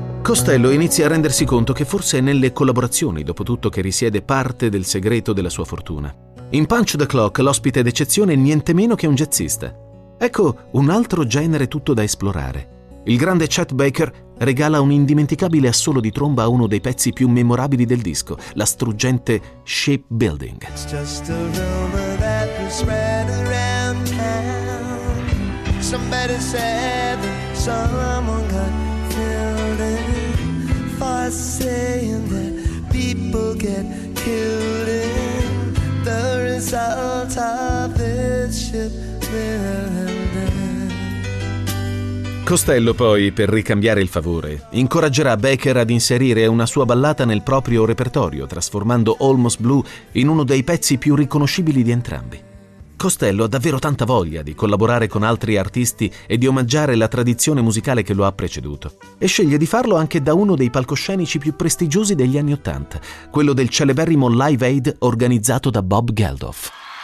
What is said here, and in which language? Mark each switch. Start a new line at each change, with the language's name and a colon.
Italian: Costello inizia a rendersi conto che forse è nelle collaborazioni, dopo tutto, che risiede parte del segreto della sua fortuna. In Punch the Clock l'ospite d'eccezione è niente meno che un jazzista. Ecco un altro genere tutto da esplorare. Il grande Chet Baker regala un indimenticabile assolo di tromba a uno dei pezzi più memorabili del disco, la struggente Ship Building.
English: It's just a rumor that was spread around town. Somebody said that someone got killed in for saying that people get killed in the result of this ship building.
Italian: Costello poi, per ricambiare il favore, incoraggerà Baker ad inserire una sua ballata nel proprio repertorio, trasformando Almost Blue in uno dei pezzi più riconoscibili di entrambi. Costello ha davvero tanta voglia di collaborare con altri artisti e di omaggiare la tradizione musicale che lo ha preceduto, e sceglie di farlo anche da uno dei palcoscenici più prestigiosi degli anni Ottanta, quello del celeberrimo Live Aid organizzato da Bob Geldof.